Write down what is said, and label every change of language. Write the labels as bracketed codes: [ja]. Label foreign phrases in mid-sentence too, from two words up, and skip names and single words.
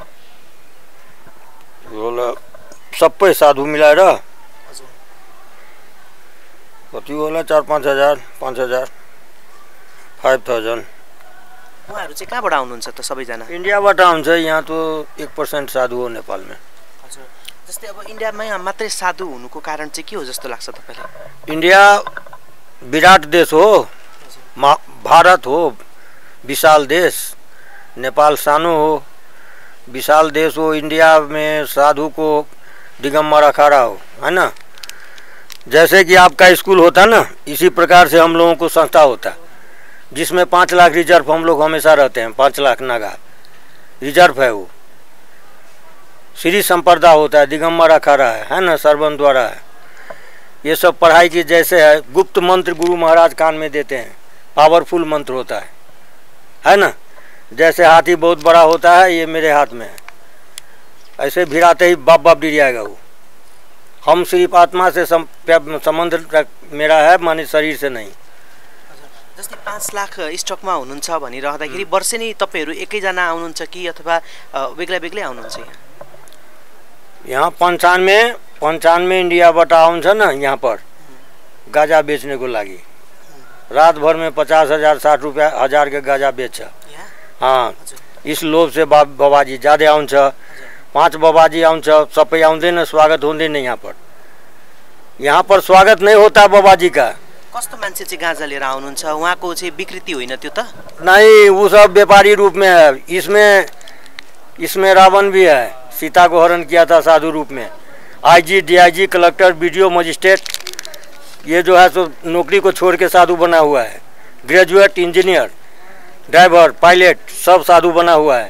[ne] सबै साधु मिलाएर कति होला 4-5 हजार 5,000 5,000। उहाँहरू चाहिँ कहाँबाट आउनुहुन्छ त? सबैजना इन्डियाबाट आउँछ। [hi] यहाँ तो 1% साधु हो नेपाल में। [ne] हजुर, जस्तै अब इन्डियामै मात्रै साधु हुनुको कारण चाहिँ के हो जस्तो लाग्छ तपाईँलाई? इंडिया विराट देश हो, भारत हो विशाल देश, नेपाल सानो हो विशाल देश हो। [hi] इंडिया में साधु को दिगंबर अखाड़ा हो, है ना। जैसे कि आपका स्कूल होता ना, इसी प्रकार से हम लोगों को संस्था होता जिसमें 5 लाख रिजर्व हम लोग हमेशा रहते हैं। 5 लाख नागा रिजर्व है। वो श्री संप्रदा होता है, दिगंबर अखाड़ा है ना, सरबन द्वारा है। ये सब पढ़ाई की जैसे है, गुप्त मंत्र गुरु महाराज कान में देते हैं, पावरफुल मंत्र होता है ना। जैसे हाथी बहुत बड़ा होता है, ये मेरे हाथ में है, ऐसे भिड़ाते ही बाप बाप गिर जाएगा वो। हम सिर्फ आत्मा से संबंध मेरा है, माने शरीर से नहीं। [ne] जस्तै 5 लाख स्टकमा हुनुहुन्छ भनिरहँदाखेरि वर्षेनी तपाईहरु एकैजना आउनुहुन्छ कि अथवा बेग्ला बेग्लै आउनुहुन्छ? यहाँ 95 इंडियाबाट आउँछ न [hi] यहाँ पर गाजा बेचने [ne] को लागि। [hi] रात भर में 50,000 60,000 के गाजा बेच। हाँ, इस लोभ से बाबाजी ज्यादा आउँछ। [ne] 5 बाबाजी आउँछ, सबै आउँदैन, स्वागत हुँदैन यहाँ पर। [hi] यहाँ पर स्वागत नहीं होता बाबाजी का। [ne] कस्तो मान्छे चाहिँ गाजा लिएर आउनुहुन्छ? उहाँको चाहिँ विकृति होइन त्यो त? [hi] नहीं, वो सब व्यापारी रूप में है। इसमें रावण भी है, सीता को हरण किया था साधु रूप में। आईजी, डीआईजी, कलेक्टर, बीडीओ, मजिस्ट्रेट, ये जो है सो नौकरी को छोड़ के साधु बना हुआ है। ग्रेजुएट, इंजीनियर, ड्राइवर, पायलट, सब साधु बना हुआ है।